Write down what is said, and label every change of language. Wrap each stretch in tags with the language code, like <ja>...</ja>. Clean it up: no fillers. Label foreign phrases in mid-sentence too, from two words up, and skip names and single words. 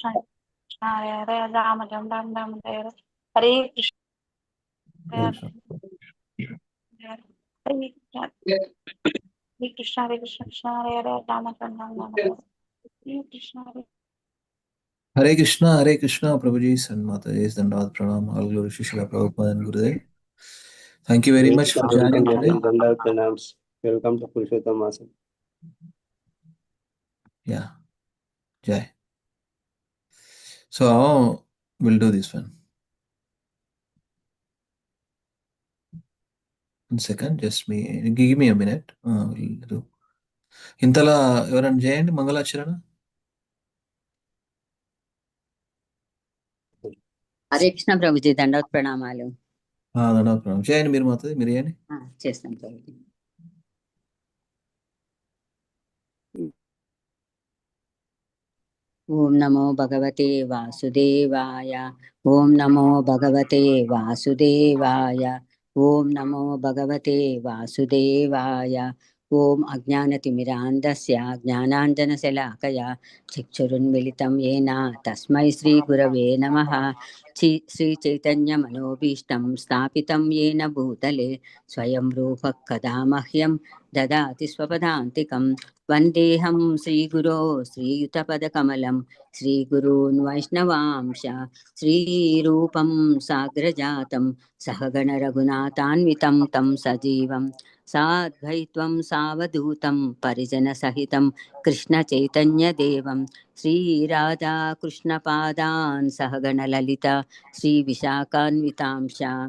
<en>Krishna Hare Hare Rama Rama Rama Hare Hare Krishna Krishna. Hare Krishna Hare Krishna Hare Krishna Krishna Hare Hare Rama Rama Rama Hare Krishna Hare Krishna, Hare Krishna, Prabhuji and Mata is Dandavad Pranam, all glory to Srila Prabhupada and Gurudev. Thank you very much for joining today. Welcome to Purushottam Maas. Yeah, Jai. So we'll do this one. One second, just give me a minute. We'll do. Intala, everyone joined Mangalacharana?</en> <te>హరే కృష్ణ ప్రభుజీ దండవత్ ప్రణామాలు.</te> <en>Dandavad Pranam.</en> <te>Join మీరు మాతది మీరు చేయండి. చేస్తాం ప్రభుజీ.</te> <sa>ఓం నమో భగవతే వాసుదేవాయ. ఓం నమో భగవతే వాసుదేవాయ. ఓం నమో భగవతే వాసుదేవాయ. ఓం అజ్ఞానతిమిరాంధస్య జ్ఞానాంజనశలాకయ చక్షురున్మిలితం येन తస్మై శ్రీగురవే నమః. శ్రీచైతన్యమనోభీష్టం స్థాపితం येन భూతలే స్వయం రూపः కదా మహ్యం దదాతి స్వపదాంతికం. వందేహం శ్రీగురో శ్రీయుతపదకమలం శ్రీగురూన్ వైష్ణవాంశ శ్రీరూపం సాగ్రజాతం సహగణ రఘునాథాన్వితం తం సజీవం సాద్వైత్వం సావధూతం పరిజన సహితం కృష్ణ చైతన్య దేవం శ్రీరాధా కృష్ణ పాదాన్ సహగణ లలిత శ్రీ విశాఖాన్వితాంశ.</sa>